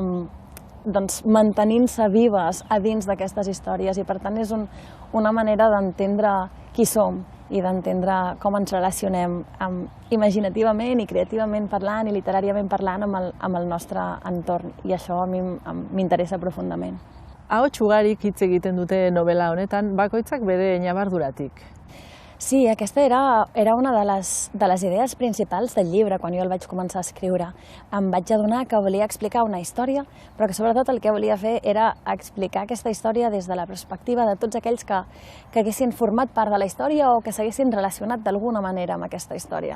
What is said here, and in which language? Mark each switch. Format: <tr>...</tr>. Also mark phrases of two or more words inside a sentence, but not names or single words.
<ca>mantenint-se vives a dins d'aquestes històries, i per tant és una manera d'entendre qui som i d'entendre com ens relacionem imaginativament i creativament parlant i literàriament parlant amb el nostre entorn, i això a mi m'interessa profundament.</ca> <eu>Ahots ugarik hitz egiten dute novela honetan, bakoitzak bere ñabarduratik.</eu> <ca>Sí, aquesta era una de les idees principals del llibre quan jo el vaig començar a escriure. Em vaig adonar que volia explicar una història, però que sobretot el que volia fer era explicar aquesta història des de la perspectiva de tots aquells que haguessin format part de la història o que s'haguessin relacionat d'alguna manera amb aquesta història.</ca>